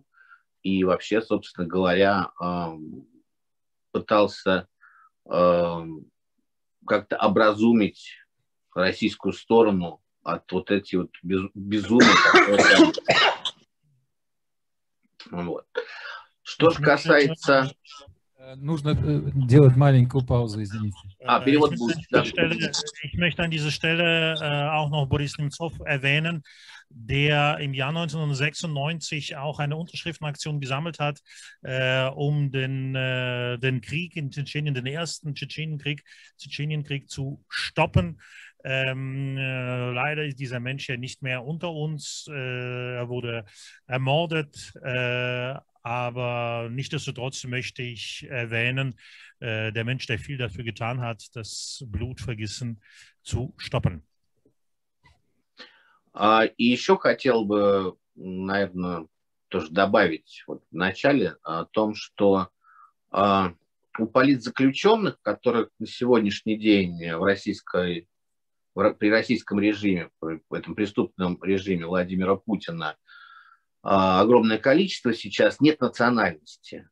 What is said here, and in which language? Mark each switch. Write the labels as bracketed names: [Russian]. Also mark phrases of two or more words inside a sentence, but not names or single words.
[Russian] И вообще, собственно говоря, пытался как-то образумить российскую сторону от вот этих вот безумия. Вот. Что же касается... Нужно делать маленькую паузу, извините. Перевод будет. [German] Ich möchte an dieser Stelle auch noch Boris Nemzov erwähnen, der im Jahr 1996 auch eine Unterschriftenaktion gesammelt hat, um den Krieg in Tschetschenien, den ersten Tschetschenienkrieg zu stoppen. Leider ist dieser Mensch ja nicht mehr unter uns. Er wurde ermordet. Aber nichtsdestotrotz möchte ich erwähnen, der Mensch, der viel dafür getan hat, das Blutvergießen zu stoppen. [Russian] И еще хотел бы, наверное, тоже добавить вот в начале о том, что у политзаключенных, которых на сегодняшний день при российском режиме, в этом преступном режиме Владимира Путина, огромное количество сейчас, нет национальности.